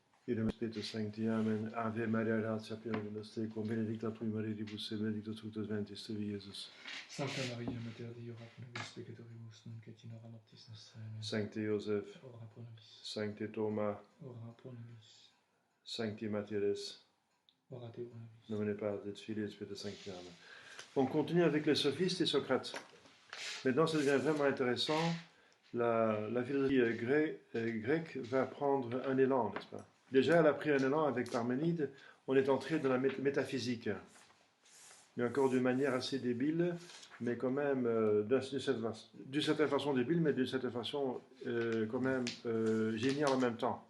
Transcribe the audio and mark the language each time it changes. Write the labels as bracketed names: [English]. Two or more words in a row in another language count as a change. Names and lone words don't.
[Latin] Idem Spiritus Sancti, Amen. Ave Maria, gratia plena Dominus tecum, benedicta tui mulieribus et benedictus fructus ventris tui, Iesus. Sancta Maria, Mater Dei, ora pro nobis peccatoribus, nunc et in hora mortis nostre. Amen. Sancte Joseph, Ora pro nobis. Sancte Thomas, Ora pro nobis. Sancti Matthias, Ora Deo pro nobis. nomine Patris et Filii et Spiritus Sancti. Amen. [French] On continue avec les sophistes et Socrate. Maintenant, ça devient vraiment intéressant. La philosophie grecque va prendre un élan, n'est-ce pas? Déjà, elle a pris un élan avec Parménide. On est entré dans la métaphysique. Mais encore d'une manière assez débile, mais quand même, d'une certaine façon débile, mais d'une certaine façon quand même géniale en même temps.